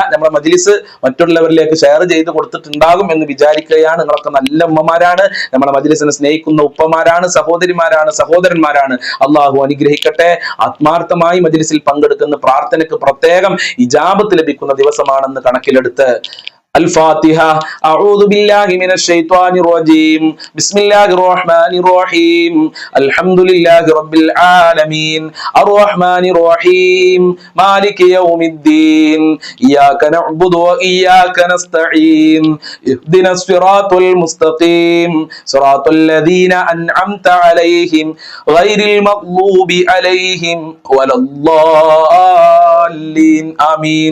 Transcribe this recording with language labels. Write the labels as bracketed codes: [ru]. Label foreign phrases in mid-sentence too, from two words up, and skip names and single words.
[ml] നമ്മുടെ മജ്ലിസ് മറ്റുള്ളവരിലേക്ക് ഷെയർ ചെയ്ത് കൊടുത്തിട്ടുണ്ടാകും എന്ന് വിചാരിക്കുകയാണ്. നിങ്ങളൊക്കെ നല്ല ഉമ്മമാരാണ്, നമ്മുടെ മജ്ലിസിനെ സ്നേഹിക്കുന്ന ഉപ്പമാരാണ്, സഹോദരിമാരാണ്, സഹോദരന്മാരാണ്. അള്ളാഹു അനുഗ്രഹിക്കട്ടെ. ആത്മാർത്ഥമായി മജ്ലിസിൽ പങ്കെടുക്കുന്ന പ്രാർത്ഥനയ്ക്ക് പ്രത്യേകം ഇജാബത്ത് ലഭിക്കുന്ന ദിവസമാണെന്ന് കണക്കിലെടുത്ത് الفاتحة. [ar] أعوذ بالله من الشيطان الرجيم. بسم الله الرحمن الرحيم. الحمد لله رب العالمين الرحمن الرحيم مالك يوم الدين إياك نعبد وإياك نستعين اهدنا الصراط المستقيم صراط الذين أنعمت عليهم غير المغضوب عليهم ولا الضالين آمين.